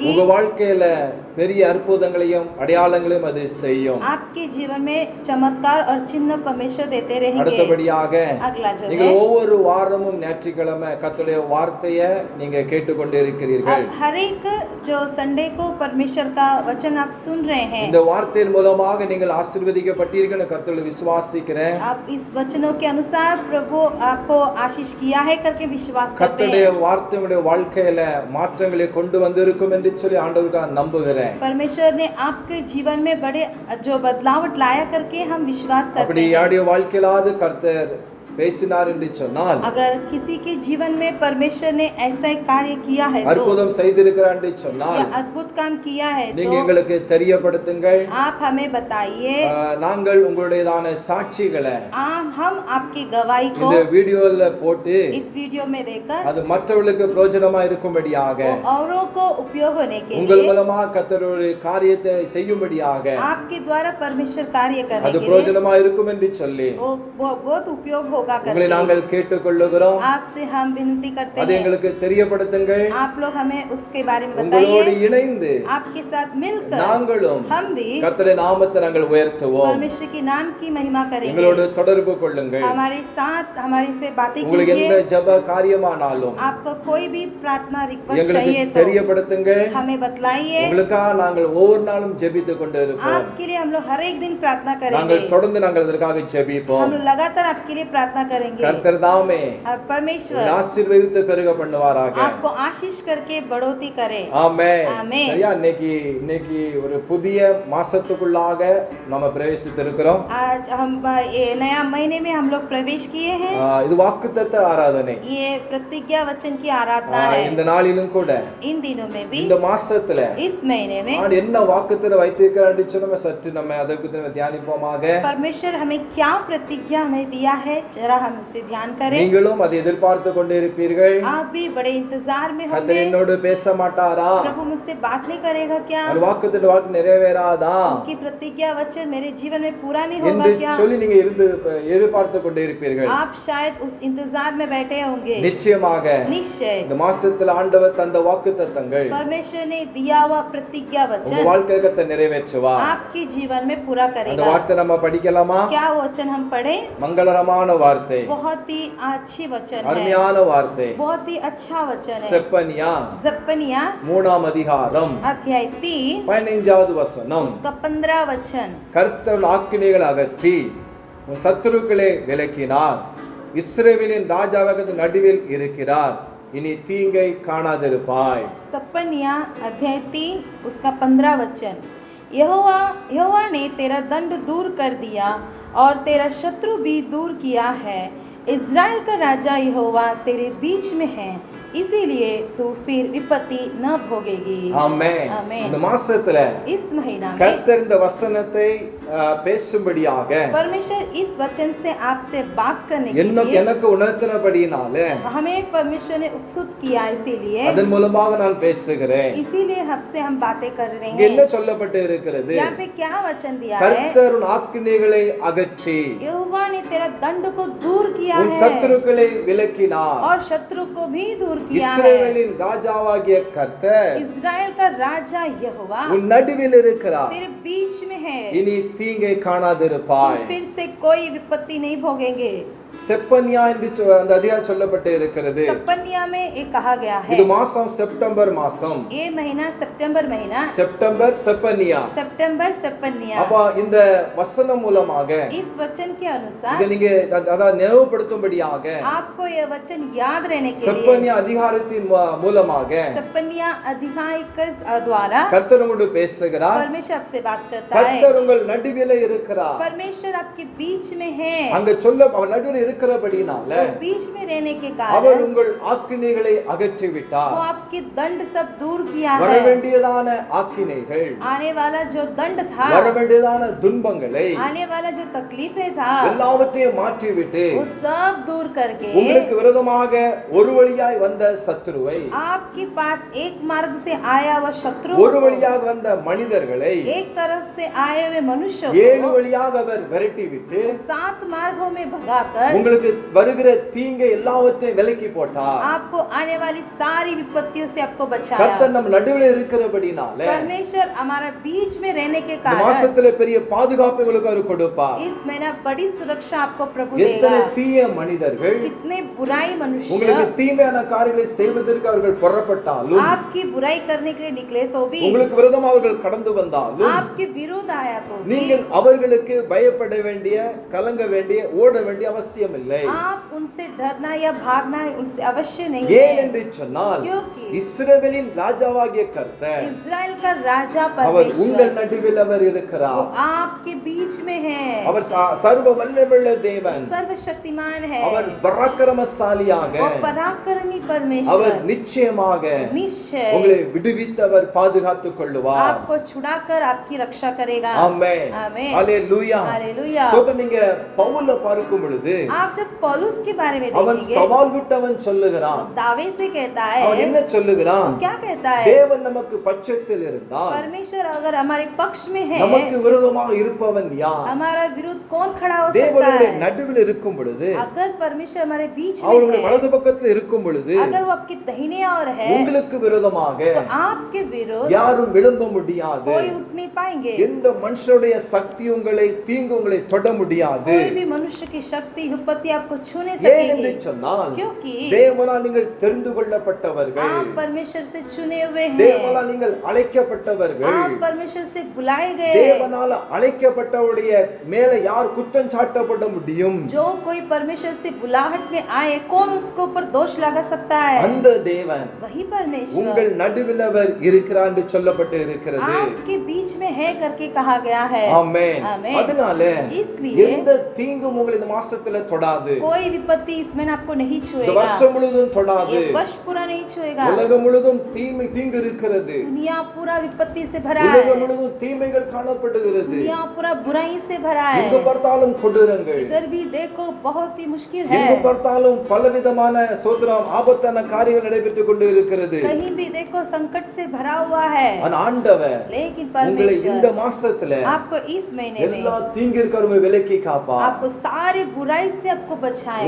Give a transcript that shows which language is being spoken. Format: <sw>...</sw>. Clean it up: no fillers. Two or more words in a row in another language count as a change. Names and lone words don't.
<ta>உங்க வாழ்க்கையில பெரிய அற்புதங்களையும் அடையாளங்களையும் அது செய்யும்.</ta> <hi>आपके जीवन में चमत्कार और चिन्ह परमेश्वर देते रहेंगे।</hi> <ta>அடுத்தபடியாக</ta> <hi>अगला जो</hi> <ta>நீங்கள்</ta> <hi>है</hi> <ta>ஒவ்வொரு வாரமும் ஞாயிற்றுக்கிழமை கர்த்தருடைய வார்த்தையை நீங்க கேட்டுக்கொண்டே இருக்கிறீர்கள்.</ta> <hi>आप हर एक जो संडे को परमेश्वर का वचन आप सुन रहे हैं।</hi> <ta>இந்த வார்த்தையின் மூலமாக நீங்கள் ஆசீர்வதிக்கப்பட்டீர்கள் கர்த்தரை விசுவாசிக்கிறேன்.</ta> <hi>आप इस वचनों के अनुसार प्रभु आपको आशीष किया है करके विश्वास करते</hi> <ta>கர்த்தருடைய</ta> <hi>हैं।</hi> <ta>வார்த்தை உங்களுடைய வாழ்க்கையில மாற்றங்களை கொண்டு வந்திருக்கும் என்று சொல்லி ஆண்டவருக்காக நம்புகிறேன்.</ta> <hi>परमेश्वर ने आपके जीवन में बड़े जो बदलावट लाया करके हम विश्वास</hi> <ta>அப்படி</ta> <hi>करते हैं।</hi> <ta>யாருடைய வாழ்க்கையிலாவது கர்த்தர் பேசினார் என்று சொன்னால்,</ta> <hi>अगर किसी के जीवन में परमेश्वर ने ऐसा एक कार्य किया है तो</hi> <ta>அற்புதம் செய்திருக்கிறார் என்று சொன்னால்,</ta> <hi>या अद्भुत काम किया है</hi> <ta>நீங்க</ta> <hi>तो</hi> <ta>எங்களுக்கு தெரியப்படுத்துங்கள்.</ta> <hi>आप हमें बताइए।</hi> <ta>நாங்கள் உங்களுடையதான சாட்சிகளை</ta> <hi>हम आपकी गवाही को</hi> <ta>இந்த வீடியோல போட்டு</ta> <hi>इस वीडियो में देकर</hi> <ta>அது மற்றவர்களுக்கு பிரயோஜனமா இருக்கும்படியாக,</ta> <hi>वो औरों को उपयोग होने के</hi> <ta>உங்கள்</ta> <hi>लिए</hi> <ta>மூலமா கர்த்தருடைய காரியத்தை செய்யும்படியாக</ta> <hi>आपके द्वारा परमेश्वर कार्य करने</hi> <ta>அது</ta> <hi>के लिए</hi> <ta>பிரயோஜனமா இருக்கும் என்று சொல்லி</ta> <hi>वो बहुत उपयोग होगा</hi> <ta>உங்களை</ta> <hi>करके</hi> <ta>நாங்கள் கேட்டுக்கொள்ளுகிறோம்.</ta> <hi>आपसे हम विनती करते</hi> <ta>அதை</ta> <hi>हैं।</hi> <ta>எங்களுக்கு தெரியப்படுத்துங்கள்.</ta> <hi>आप लोग हमें उसके बारे में</hi> <ta>உங்களோடு</ta> <hi>बताइए।</hi> <ta>இணைந்து</ta> <hi>आपके साथ मिलकर</hi> <ta>நாங்களும்</ta> <hi>हम भी</hi> <ta>கர்த்தருடைய நாமத்தை நாங்கள் உயர்த்துவோம்.</ta> <hi>परमेश्वर के नाम की महिमा करेंगे।</hi> <ta>எங்களோடு தொடர்பு கொள்ளுங்கள்.</ta> <hi>हमारे साथ हमारे से बातें</hi> <ta>உங்களுக்கு எந்த</ta> <hi>कीजिए।</hi> <ta>ஜெப காரியமானாலும்</ta> <hi>आपको कोई भी प्रार्थना रिक्वेस्ट</hi> <ta>எங்களுக்கு</ta> <hi>चाहिए तो</hi> <ta>தெரியப்படுத்துங்கள்.</ta> <hi>हमें बतलाइए।</hi> <ta>உங்களுக்காக நாங்கள் ஒவ்வொரு நாளும் ஜெபித்துக் கொண்டு இருப்போம்.</ta> <hi>आपके लिए हम लोग हर एक दिन प्रार्थना</hi> <ta>நாங்கள்</ta> <hi>करेंगे।</hi> <ta>தொடர்ந்து நாங்கள் அதற்காக ஜெபிப்போம்.</ta> <hi>हम लगातार आपके लिए प्रार्थना करेंगे।</hi> <ta>கர்த்தர் தாமே</ta> <hi>अब परमेश्वर</hi> <ta>ஆசீர்வதித்து பெருக பண்ணுவாராக.</ta> <hi>आपको आशीष करके बढ़ोतरी करे।</hi> <ta>ஆமென். ஆமென். சரியா, இன்னைக்கு ஒரு புதிய மாசத்துக்குள்ளாக நம்ம பிரவேசித்து இருக்கிறோம்.</ta> <hi>आज हम ये नया महीने में हम लोग प्रवेश किए हैं।</hi> <ta>இது வாக்குத்தத்த ஆராதனை.</ta> <hi>ये प्रतिज्ञा वचन की आराधना है।</hi> <ta>இந்த நாளிலும் கூட</ta> <hi>इन दिनों में भी</hi> <ta>இந்த மாசத்துல</ta> <hi>इस महीने में</hi> <ta>ஆண்டு என்ன வாக்குத்தத்தம் வைத்திருக்கிறார் என்று நம்ம சற்று நம்ம அதற்கு தியானிப்போமாக.</ta> <hi>परमेश्वर हमें क्या प्रतिज्ञा हमें दिया है, जरा हम उसे ध्यान करें।</hi> <ta>நீங்களும் அதை எதிர்பார்த்து கொண்டு இருப்பீர்கள்.</ta> <hi>आप भी बड़े इंतजार में</hi> <ta>கர்த்தர்</ta> <hi>होंगे।</hi> <ta>என்னோடு பேச மாட்டாரா?</ta> <hi>प्रभु मुझसे बात नहीं करेगा क्या?</hi> <ta>அந்த வாக்குத்தத்த வாக்கு நிறைவேறாதா</ta> <hi>उसकी प्रतिज्ञा वचन मेरे जीवन में पूरा नहीं</hi> <ta>என்று</ta> <hi>होगा क्या?</hi> <ta>சொல்லி நீங்க எதிர்பார்த்து கொண்டு இருப்பீர்கள்.</ta> <hi>आप शायद उस इंतजार में बैठे होंगे।</hi> <ta>நிச்சயமாக</ta> <hi>निश्चय</hi> <ta>இந்த மாசத்துல ஆண்டவர் தந்த வாக்குத்தத்தங்கள்</ta> <hi>परमेश्वर ने दिया हुआ प्रतिज्ञा</hi> <ta>உங்க</ta> <hi>वचन</hi> <ta>வாழ்க்கையில கர்த்தர் நிறைவேற்றுவார்.</ta> <hi>आपके जीवन में पूरा</hi> <ta>அந்த</ta> <hi>करेगा।</hi> <ta>வார்த்தை நம்ம படிக்கலாமா?</ta> <hi>क्या वचन हम पढ़े?</hi> <ta>மங்களகரமான வார்த்தை,</ta> <hi>बहुत ही अच्छी वचन है,</hi> <ta>அருமையான வார்த்தை.</ta> <hi>बहुत ही अच्छा वचन है।</hi> <ta>செப்பனியா</ta> <hi>जपनिया</hi> <ta>3ஆம் அதிகாரம்</ta> <hi>अध्याय 3</hi> <ta>15வது வசனம்.</ta> <hi>उसका 15 वचन।</hi> <ta>கர்த்தர் ஆக்கினைகள் அகற்றி உன் சத்துருக்களை விலக்கினார். இஸ்ரவேலின் ராஜாவாக நடுவில் இருக்கிறார். இனி தீங்கை காணாதிருப்பாய்.</ta> <hi>सपनिया अध्याय 3 उसका 15 वचन। यहोवा ने तेरा दंड दूर कर दिया और तेरा शत्रु भी दूर किया है। इज़राइल का राजा यहोवा तेरे बीच में है, इसीलिए तू फिर विपत्ति न भोगेगी।</hi> <ta>ஆமென். ஆமென். இந்த மாசத்துல</ta> <hi>इस महीना में</hi> <ta>கர்த்தர் இந்த வசனத்தை பேசும்படியாக</ta> <hi>परमेश्वर इस वचन से आपसे बात करने के लिए</hi> <ta>எனக்கு உணர்த்தினபடியினால</ta> <hi>हमें परमेश्वर ने उत्सुक किया, इसीलिए</hi> <ta>அதன் மூலமாக நான் பேசுகிறேன்.</ta> <hi>इसीलिए हमसे हम बातें कर रहे</hi> <ta>இங்க என்ன</ta> <hi>हैं।</hi> <ta>சொல்லப்பட்டு இருக்கிறது?</ta> <hi>यहाँ पे क्या वचन दिया है?</hi> <ta>கர்த்தர் உன் ஆக்கினைகளை அகற்றி</ta> <hi>यहोवा ने तेरा दंड को दूर किया</hi> <ta>உன்</ta> <hi>है</hi> <ta>சத்துருக்களை விலக்கினார்.</ta> <hi>और शत्रु को भी दूर किया है।</hi> <ta>இஸ்ரவேலின் ராஜாவாகிய கர்த்தர்</ta> <hi>इज़राइल का राजा यहोवा</hi> <ta>உன் நடுவில் இருக்கிறார்.</ta> <hi>तेरे बीच में है,</hi> <ta>இனி தீங்கை காணாதிருப்பாய்.</ta> <hi>फिर से कोई विपत्ति नहीं भोगेंगे।</hi> <ta>செப்பனியா என்று அந்த அதிகாரம் சொல்லப்பட்டு இருக்கிறது.</ta> <hi>सपन्या में एक कहा गया है,</hi> <ta>இது மாசம் செப்டம்பர் மாசம்.</ta> <hi>ये महीना सितंबर महीना,</hi> <ta>செப்டம்பர் செப்பனியா.</ta> <hi>सितंबर सपन्या।</hi> <ta>அப்ப இந்த வசனம் மூலமாக</ta> <hi>इस वचन के अनुसार</hi> <ta>இதை நீங்க அதாவது நினைவுபடுத்தும்படியாக</ta> <hi>आपको यह वचन याद रहने के लिए</hi> <ta>செப்பனியா அதிகாரத்தின் மூலமாக</ta> <hi>सपन्या अध्याय के द्वारा</hi> <ta>கர்த்தர் உங்களோடு பேசுகிறார்.</ta> <hi>परमेश्वर आपसे बात करता है।</hi> <ta>கர்த்தர் உங்கள் நடுவிலே இருக்கிறார்.</ta> <hi>परमेश्वर आपके बीच में है।</hi> <ta>அங்க அவர் நடுவில் இருக்கிறபடினால</ta> <hi>तो बीच में रहने के</hi> <ta>அவர்</ta> <hi>कारण</hi> <ta>உங்கள் ஆக்கினைகளை அகற்றி விட்டார்.</ta> <hi>वो आपके दंड सब दूर किया</hi> <ta>வர</ta> <hi>है।</hi> <ta>வேண்டியதான ஆக்கினைகள்,</ta> <hi>आने वाला जो दंड था,</hi> <ta>வர வேண்டியதான துன்பங்களை</ta> <hi>आने वाला जो तकलीफें था,</hi> <ta>எல்லாவற்றையும் மாற்றிவிட்டு</ta> <hi>वो सब दूर करके</hi> <ta>உங்களுக்கு விரோதமாக ஒரு வழியாய் வந்த சத்துருவை,</ta> <hi>आपके पास एक मार्ग से आया हुआ शत्रु,</hi> <ta>ஒரு வழியாக வந்த மனிதர்களை</ta> <hi>एक तरफ से आए हुए मनुष्य</hi> <ta>7</ta> <hi>को</hi> <ta>வழியாக அவர் விரட்டி விட்டு</ta> <hi>7 मार्गों में भगाकर</hi> <ta>உங்களுக்கு வருகிற தீங்கை எல்லாவற்றையும் விலக்கி போட்டார்.</ta> <hi>आपको आने वाली सारी विपत्तियों से आपको बचाया।</hi> <ta>கர்த்தர் நம் நடுவில் இருக்கிறபடினால</ta> <hi>परमेश्वर हमारा बीच में रहने के</hi> <ta>இந்த</ta> <hi>कारण</hi> <ta>மாசத்துல பெரிய பாதுகாப்பு உங்களுக்கு அவர் கொடுப்பார்.</ta> <hi>इस महीना बड़ी सुरक्षा आपको प्रभु</hi> <ta>எத்தனை</ta> <hi>देगा।</hi> <ta>தீய மனிதர்கள்</ta> <hi>कितने बुराई</hi> <ta>உங்களுக்கு</ta> <hi>मनुष्य</hi> <ta>தீமையான காரியங்களை செய்வதற்கு அவர்கள் புறப்பட்டாலும்,</ta> <hi>आपकी बुराई करने के लिए निकले तो भी,</hi> <ta>உங்களுக்கு விரோதமாக அவர்கள் கடந்து வந்தாலும்,</ta> <hi>आपके विरोध आया तो भी,</hi> <ta>நீங்கள் அவர்களுக்கு பயப்பட வேண்டிய, கலங்க வேண்டிய, ஓட வேண்டிய அவசியம் இல்லை.</ta> <hi>आप उनसे डरना या भागना उनसे अवश्य नहीं</hi> <ta>ஏன்</ta> <hi>है।</hi> <ta>என்று சொன்னால்</ta> <hi>क्योंकि</hi> <ta>இஸ்ரவேலின் ராஜாவாகிய கர்த்தர்</ta> <hi>इस्राएल का राजा</hi> <ta>அவர் உங்கள்</ta> <hi>परमेश्वर</hi> <ta>நடுவில் அவர்</ta> <hi>वो</hi> <ta>இருக்கிறார்.</ta> <hi>आपके बीच में है।</hi> <ta>அவர் சர்வ வல்லமையுள்ள தேவன்.</ta> <hi>सर्वशक्तिमान है।</hi> <ta>அவர் பராக்கிரமசாலியாக,</ta> <hi>वो पराक्रमी</hi> <ta>அவர்</ta> <hi>परमेश्वर</hi> <ta>நிச்சயமாக</ta> <hi>निश्चय</hi> <ta>உங்களை விடுவித்து அவர் பாதுகாத்துக் கொள்ளுவார்.</ta> <hi>आपको छुड़ाकर आपकी रक्षा करेगा।</hi> <ta>ஆமென்.</ta> <hi>आमेन।</hi> <ta>ஹalleluya.</ta> <hi>हालेलुया।</hi> <ta>சோதர நீங்க பவுல பார்க்கும் பொழுது</ta> <hi>आप जब पौलुस के बारे में</hi> <ta>அவன்</ta> <hi>देखेंगे,</hi> <ta>சவால் விட்டவன் சொல்லுகிறான்.</ta> <hi>वो दावे से कहता</hi> <ta>அவன்</ta> <hi>है,</hi> <ta>என்ன சொல்லுகிறான்?</ta> <hi>क्या कहता है?</hi> <ta>தேவன் நமக்கு பட்சத்தில் இருந்தால்</ta> <hi>परमेश्वर अगर हमारे पक्ष में है,</hi> <ta>நமக்கு விரோதமாக இருப்பவன் யார்?</ta> <hi>हमारा विरुद्ध कौन खड़ा हो सकता</hi> <ta>தேவனுடைய</ta> <hi>है?</hi> <ta>நடுவில் இருக்கும் பொழுது,</ta> <hi>अगर परमेश्वर हमारे बीच</hi> <ta>அவருடைய</ta> <hi>में है,</hi> <ta>வலது பக்கத்தில் இருக்கும் பொழுது</ta> <hi>अगर वो आपके दाहिने ओर है,</hi> <ta>உங்களுக்கு விரோதமாக</ta> <hi>तो आपके विरुद्ध</hi> <ta>யாரும் எழும்ப முடியாது.</ta> <hi>कोई उठ नहीं पाएंगे।</hi> <ta>எந்த மனுஷனுடைய சக்தி உங்களை தீங்கு உங்களை தொட முடியாது.</ta> <hi>कोई भी मनुष्य की शक्ति विपत्ति आपको छू नहीं</hi> <ta>ஏன் என்று</ta> <hi>सकेगी,</hi> <ta>சொன்னால்</ta> <hi>क्योंकि</hi> <ta>தேவனால் நீங்கள் தெரிந்து கொள்ளப்பட்டவர்கள்,</ta> <hi>आप परमेश्वर से चुने हुए हैं,</hi> <ta>தேவனால் நீங்கள் அழைக்கப்பட்டவர்கள்.</ta> <hi>आप परमेश्वर से बुलाए गए।</hi> <ta>தேவனால் அழைக்கப்பட்டவருடைய மேல யார் குற்றம் சாட்டப்பட முடியும்?</ta> <hi>जो कोई परमेश्वर से बुलाहट में आए, कौन उसके ऊपर दोष लगा सकता है?</hi> <ta>அந்த தேவன்</ta> <hi>वही परमेश्वर</hi> <ta>உங்கள் நடுவில் அவர் இருக்கிறார் என்று சொல்லப்பட்டு இருக்கிறது.</ta> <hi>आपके बीच में है करके कहा गया है।</hi> <ta>ஆமென்.</ta> <hi>आमेन।</hi> <ta>அதனால</ta> <hi>इसलिए</hi> <ta>எந்த தீங்கும் உங்களை இந்த மாசத்துல தொடாது.</ta> <hi>कोई विपत्ति इसमें आपको नहीं</hi> <ta>இந்த</ta> <hi>छुएगा।</hi> <ta>வருஷம் முழுதும் தொடாது.</ta> <hi>ये वर्ष पूरा नहीं छुएगा।</hi> <ta>உலகம் முழுதும் தீங்கு இருக்கிறது.</ta> <hi>दुनिया पूरा विपत्ति से भरा है।</hi> <ta>உலகம் முழுதும் தீமைகள் காணப்படுகிறது.</ta> <hi>दुनिया पूरा बुराई से भरा है।</hi> <ta>எங்கு பார்த்தாலும் கொடூரங்கள்,</ta> <hi>इधर भी देखो बहुत ही मुश्किल</hi> <ta>எங்கு</ta> <hi>है।</hi> <ta>பார்த்தாலும் பலவிதமான சோதரம் ஆபத்தான காரியங்கள் நடைபெற்றுக் கொண்டு இருக்கிறது.</ta> <hi>कहीं भी देखो संकट से भरा हुआ है।</hi> <ta>ஆனா ஆண்டவர்</ta> <hi>लेकिन</hi> <ta>உங்களை இந்த</ta> <hi>परमेश्वर</hi> <ta>மாசத்துல</ta> <hi>आपको इस महीने</hi> <ta>எல்லா</ta> <hi>में</hi> <ta>தீங்கிற்கும் விலக்கி காப்பா.</ta> <hi>आपको सारी बुराई से आपको बचाएगा।</hi>